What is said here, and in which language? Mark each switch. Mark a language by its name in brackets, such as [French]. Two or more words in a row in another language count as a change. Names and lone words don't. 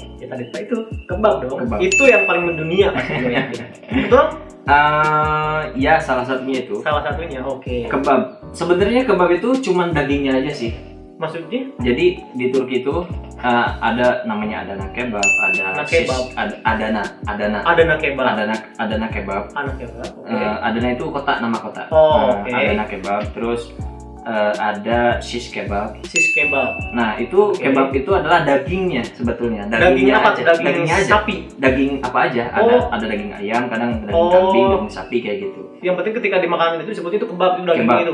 [Indonesian] Ya tadi itu kebab dong. Itu yang paling mendunia pasti gue yakin. Betul? Ya salah satunya itu. Salah satunya, oke. Kebab. Sebenarnya kebab itu cuman dagingnya aja sih. Maksudnya? Jadi di Turki itu ada namanya Adana kebab, ada Adana kebab. Adana itu kota, nama kota. Adana kebab. Terus ada shish kebab. Nah, itu kebab itu adalah dagingnya sebetulnya. Dagingnya apa? aja. Daging sapi. Daging apa aja? Ada daging ayam, kadang daging kambing, daging sapi kayak gitu. Yang penting ketika dimakan itu disebutnya itu kebab, itu daging itu.